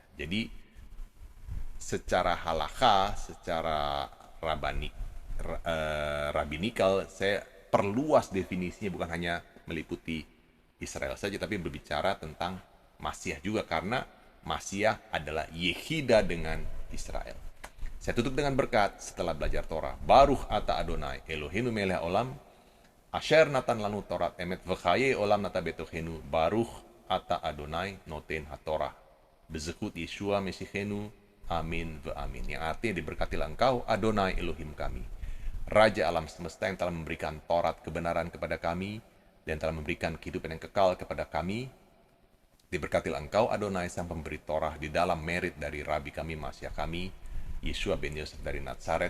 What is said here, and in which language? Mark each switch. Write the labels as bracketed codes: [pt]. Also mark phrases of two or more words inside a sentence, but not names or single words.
[id] Jadi secara halakha, secara rabinikal, saya perluas definisinya, bukan hanya meliputi Israel saja, tapi berbicara tentang Masiah juga, karena Masiah adalah Yehida dengan Israel. Saya tutup dengan berkat setelah belajar Torah. [he] ברוך אתה אדוני אלוהינו מלך עולם, אשר נתן לנו תורת אמת וחיי עולם נטע בתוכנו. ברוך אתה אדוני נותן התורה. בזכות ישוע משיחנו. אמן ואמן. [id] Yang artinya diberkatilah engkau Adonai Elohim kami, Raja alam semesta yang telah memberikan Torat kebenaran kepada kami dan telah memberikan kehidupan yang kekal kepada kami. Diberkatilah engkau Adonai sang pemberi Torah di dalam merit dari Rabi kami, Masiah kami, Yeshua ben Yosef dari Nazaret.